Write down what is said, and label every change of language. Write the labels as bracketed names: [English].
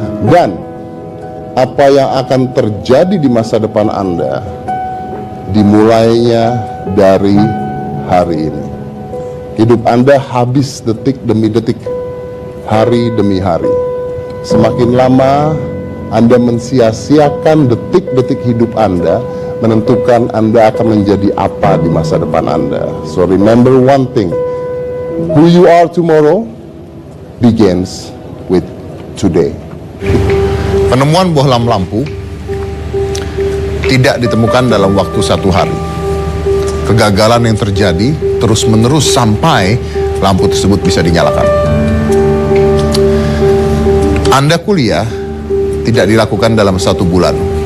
[Indonesian] Dan apa yang akan terjadi di masa depan Anda dimulainya dari hari ini. Hidup Anda habis detik demi detik, hari demi hari. Semakin lama Anda mensia-siakan detik-detik hidup Anda, menentukan Anda akan menjadi apa di masa depan Anda. [English] So remember one thing, who you are tomorrow begins with today. [Indonesian] Penemuan bohlam lampu tidak ditemukan dalam waktu satu hari. Kegagalan yang terjadi terus-menerus sampai lampu tersebut bisa dinyalakan. Anda kuliah tidak dilakukan dalam 1 bulan.